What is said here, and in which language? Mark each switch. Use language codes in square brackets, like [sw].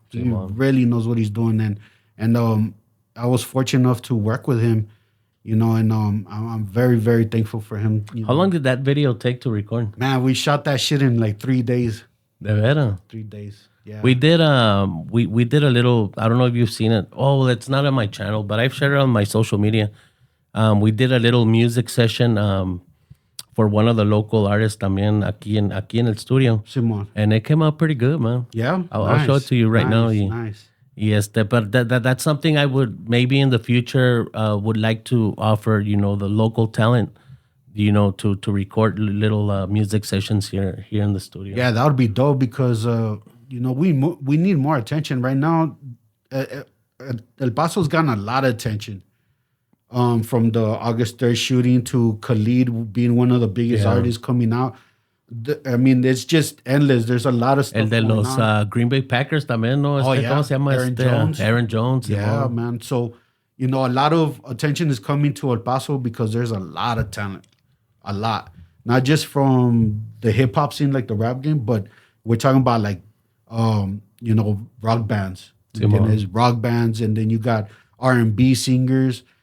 [en] He really knows what he's doing. And I was fortunate enough to work with him, you know, and I'm very, very thankful for him. How long did that video take to record? Man, we shot that shit in like 3 days. [es] De veras? [en] 3 days. Yeah. We did we did a little, I don't know if you've seen it. Oh, well, it's not on my channel, but I've shared it on my social media. We did a little music session for one of the local artists [es] también aquí en el studio. Simón. [en] And it came out pretty good, man. Yeah. I'll show it to you right now. Nice. Yes, but that's something I would maybe in the future would like to offer, you know, the local talent, you know, to record little music sessions here in the studio. Yeah, that would be dope, because you know, we need more attention right now. El Paso's gotten a lot of attention, from the August 3rd shooting to Khalid being one of the biggest artists coming out. I mean, it's just endless. There's a lot of stuff. [es] El de los Green Bay Packers también, ¿no? ¿Cómo se llama? [en] Aaron Jones. Aaron Jones. Yeah, man. So, you know, a lot of attention is coming to El Paso because there's a lot of talent. A lot. Not just from the hip hop scene, like the rap game, but we're talking about like, you know, rock bands. There's rock bands, and then you got R&B singers.